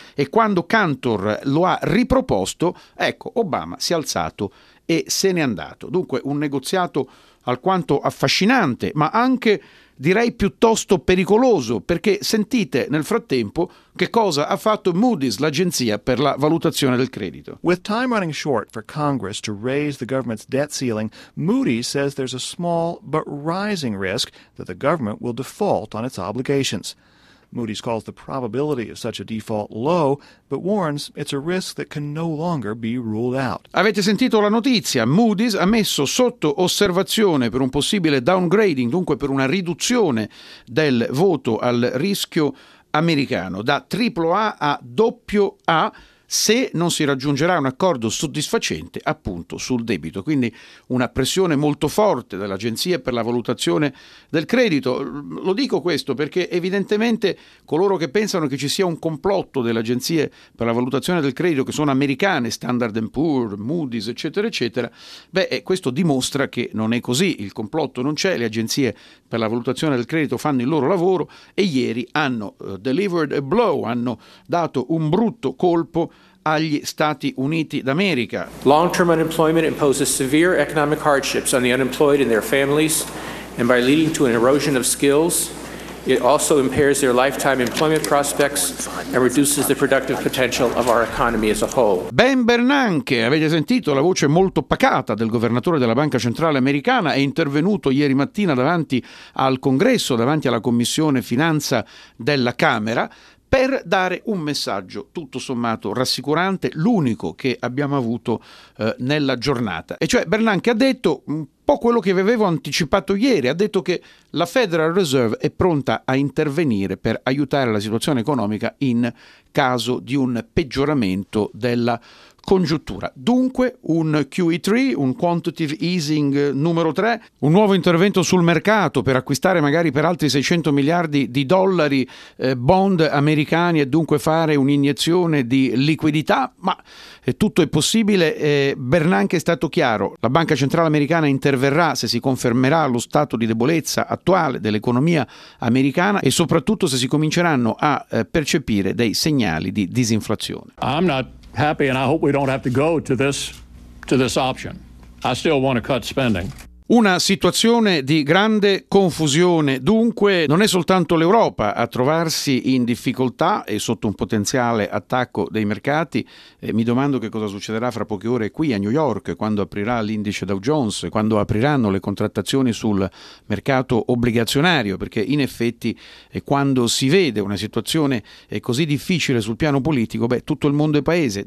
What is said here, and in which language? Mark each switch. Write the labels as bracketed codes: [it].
[it] E quando Cantor lo ha riproposto, ecco, Obama si è alzato e se n'è andato. Dunque un negoziato alquanto affascinante, ma anche direi piuttosto pericoloso, perché sentite nel frattempo che cosa ha fatto Moody's, l'agenzia per la valutazione del credito. [en] With time running short for Congress to raise the government's debt ceiling, Moody's says there's a small but rising risk that the government will default on its obligations. Moody's calls the probability of such a default low, but warns it's a risk that can no longer be ruled out. [it] Avete sentito la notizia? Moody's ha messo sotto osservazione per un possibile downgrading, dunque per una riduzione del voto al rischio americano, da AAA a AA, se non si raggiungerà un accordo soddisfacente appunto sul debito. Quindi una pressione molto forte dell'agenzia per la valutazione del credito. Lo dico questo perché evidentemente coloro che pensano che ci sia un complotto delle agenzie per la valutazione del credito, che sono americane, Standard & Poor's, Moody's eccetera eccetera, questo dimostra che non è così. Il complotto non c'è, le agenzie per la valutazione del credito fanno il loro lavoro e ieri hanno [en] delivered a blow, [it] hanno dato un brutto colpo agli Stati Uniti d'America. [en] Long-term unemployment imposes severe economic hardships on the unemployed and their families, and by leading to an erosion of skills, it also impairs their lifetime employment prospects and reduces the productive potential of our economy as a whole. [it] Ben Bernanke, avete sentito la voce molto pacata del governatore della Banca Centrale Americana, è intervenuto ieri mattina davanti al Congresso, davanti alla Commissione Finanza della Camera, per dare un messaggio tutto sommato rassicurante, l'unico che abbiamo avuto nella giornata. E cioè Bernanke ha detto un po' quello che vi avevo anticipato ieri, ha detto che la Federal Reserve è pronta a intervenire per aiutare la situazione economica in caso di un peggioramento della congiuntura. Dunque un QE3, un quantitative easing numero 3, un nuovo intervento sul mercato per acquistare magari per altri 600 miliardi di dollari bond americani e dunque fare un'iniezione di liquidità, ma tutto è possibile. Bernanke è stato chiaro: la Banca Centrale Americana interverrà se si confermerà lo stato di debolezza attuale dell'economia americana e soprattutto se si cominceranno a percepire dei segnali di disinflazione. [en] I'm not happy and I hope we don't have to go to this option. I still want to cut spending. [it] Una situazione di grande confusione, dunque non è soltanto l'Europa a trovarsi in difficoltà e sotto un potenziale attacco dei mercati. Mi domando che cosa succederà fra poche ore qui a New York, quando aprirà l'indice Dow Jones, quando apriranno le contrattazioni sul mercato obbligazionario, perché in effetti quando si vede una situazione così difficile sul piano politico, tutto il mondo è paese.